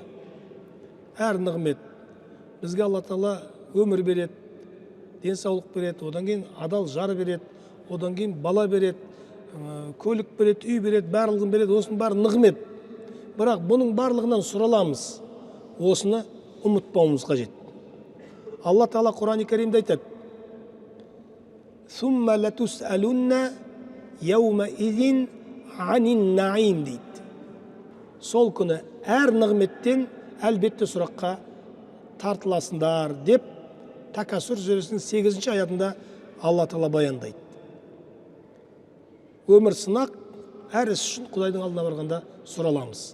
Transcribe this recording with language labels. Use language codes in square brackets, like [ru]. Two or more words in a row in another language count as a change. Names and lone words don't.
[kk] Әр нығмет бізге Алла Тағала өмір береді, денсаулық береді, одан кейін адал жар береді, одан кейін бала береді, көлік береді, үй береді, барлығын береді, осының бәрі нығмет. Бірақ бұның барлығынан сұраламыз. Осыны ұмытпауымыз қажет. Алла Тағала Құран-ы Кәрімде айтады: [ar] «ثم لتسألن يومئذ عن النعيم» [kk] дейді. Сол күні әр нығметтен әлбетте сұраққа тартыласыңдар деп Такасур сүресінің 8-ші аятында Алла Тағала баяндайды. Өмір сынақ, әр іс үшін Құдайдың алдына барғанда сұраламыз.